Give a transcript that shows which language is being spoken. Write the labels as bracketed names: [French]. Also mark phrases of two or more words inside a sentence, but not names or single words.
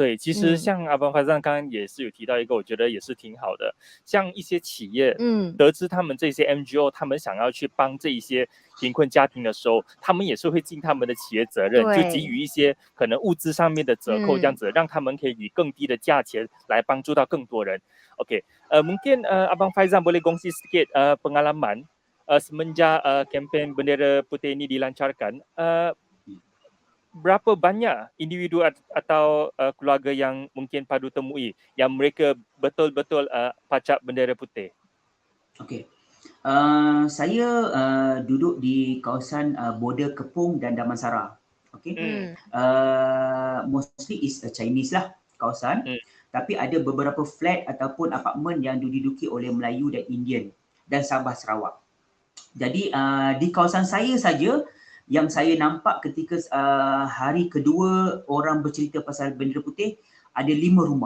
[Chinese] 对，其实像阿邦Faizan刚刚也是有提到一个，我觉得也是挺好的。像一些企业，得知他们这些 NGO， 他们想要去帮这一些贫困家庭的时候，他们也是会尽他们的企业责任，就给予一些可能物资上面的折扣，这样子让他们可以以更低的价钱来帮助到更多人。 [Malay] Okey, mungkin Abang Faizan boleh kongsi sedikit pengalaman semenjak kempen bendera putih ini dilancarkan. Berapa banyak individu atau keluarga yang mungkin PADU temui yang mereka betul-betul pacak bendera putih? Okey. Saya duduk di kawasan border Kepung dan Damansara. Okey. [English] Mostly is Chinese [Malay] lah kawasan. Tapi ada beberapa flat ataupun apartmen yang diduduki oleh Melayu dan Indian dan Sabah Sarawak. Jadi di kawasan saya saja yang saya nampak ketika hari kedua orang bercerita pasal bendera putih, ada 5 rumah.